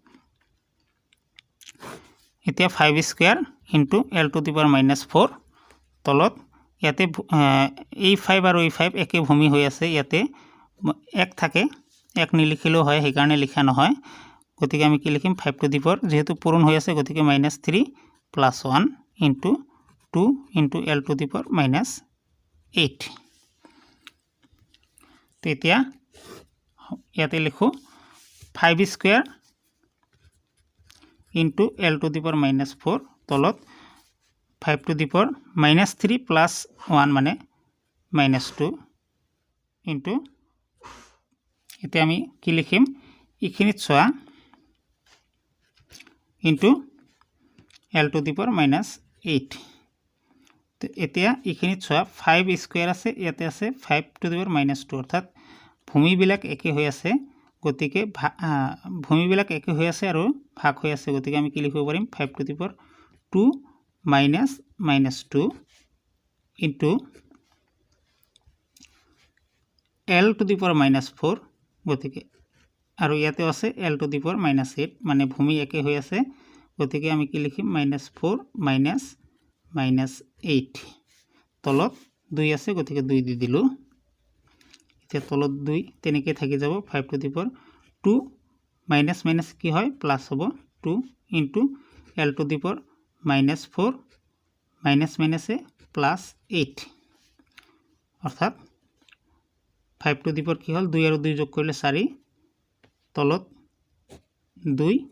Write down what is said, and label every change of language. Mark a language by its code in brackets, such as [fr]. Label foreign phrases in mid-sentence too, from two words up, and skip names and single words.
[as] এতিয়া 5 [en] square into l to the power [as] -4 তলত ইয়াতে এই 5 আৰু এই 5 একে ভূমি হৈ আছে ইয়াতে এক থাকে এক নিলিখিলেও হয় সেই কাৰণে লিখা নহয় গতিকে আমি কি লিখিম 5 [en] to the power [as] যেহেতু পূৰণ হৈ আছে গতিকে -3 [en] plus 1 into 2 into l to the power [as] -8 তেতিয়া ইয়াতে লিখো 5 [en] square into l to the power [as] -4 তলত 5 [en] to the power -3 plus 1 [as] মানে -2 into এতিয়া আমি কি লিখিম ইখিনিত চোৱা [en] into l to the power [as] -8 তো এতিয়া ইখিনিত চোৱা 5 স্কয়ার আছে ইয়াতে আছে 5 [en] to the power [as] -2 অৰ্থাৎ ভূমিবিলাক একে হৈ আছে গতিকে ভূমিবিলাক একে হৈ আছে আৰু ভাগ হৈ আছে গতিকে আমি কি লিখিব পাৰিম 5 [en] to the power [as] 2 -2 [en] into l to the power [as] -4 গতিকে আৰু ইয়াতেও আছে [en] l to the power [as] -8 মানে ভূমি একে হৈ আছে গতিকে আমি কি লিখিম -4 -8 তলত 2 আছে গতিকে 2 দি দিলো এতিয়া তলত 2 তেনেকৈ থাকি যাব 5 [en] to the power [as] 2 [en] minus minus [as] কি হয় প্লাস হ'ব 2 [en] into l to the power [as] -4 [en] minus minus [as] +8 অর্থাৎ 5 [en] to the power [as] কি হল 2 আৰু 2 যোগ কৰিলে 4 তলত 2